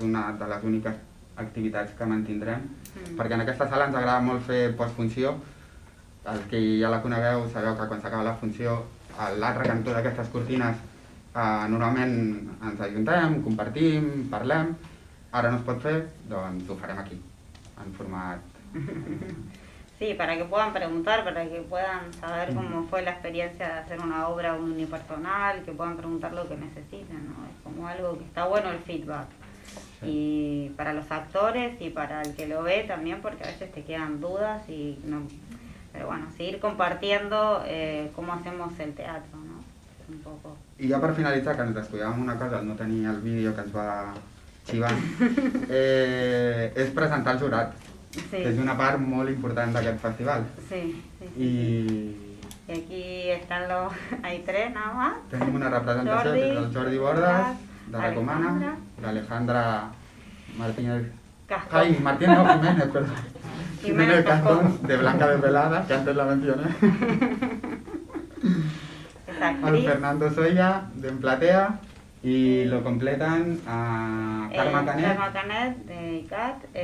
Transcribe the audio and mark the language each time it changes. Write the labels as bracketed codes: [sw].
[ca] És una de les úniques activitats que mantindrem, perquè en aquesta sala ens agrada molt fer postfunció. Els que ja la conegueu sabeu que quan s'acaba la funció, a l'altre cantó d'aquestes cortines normalment ens ajuntem, compartim, parlem. Ara no es pot fer, doncs ho farem aquí, en format... [es] Sí, para que puedan preguntar, para que puedan saber cómo fue la experiencia de hacer una obra unipersonal, que puedan preguntar lo que necesiten, ¿no? Es como algo que está bueno el feedback. Sí. Y para los actores y para el que lo ve también, porque a veces te quedan dudas y no... Pero bueno, seguir compartiendo cómo hacemos el teatro, ¿no? Un poco. [ca] I ja per finalitzar, que ens descuidàvem una cosa, no tenir el vídeo que ens va xivar, és presentar el jurat, sí, que és una part molt important d'aquest festival. Sí. [es] Y aquí están hay 3 nada más. [ca] Tenim una representació que és el Jordi Bordas, de la Comana, l'Alejandra Martínez... [es] Cascón. Ay, Martínez o Jiménez, perdón. Jiménez Cascón, de Blanca de Velada, que antes la mencioné. El Fernando Soya, de Emplatea, y lo completan a Carme Canet. Carme Canet, de ICAT.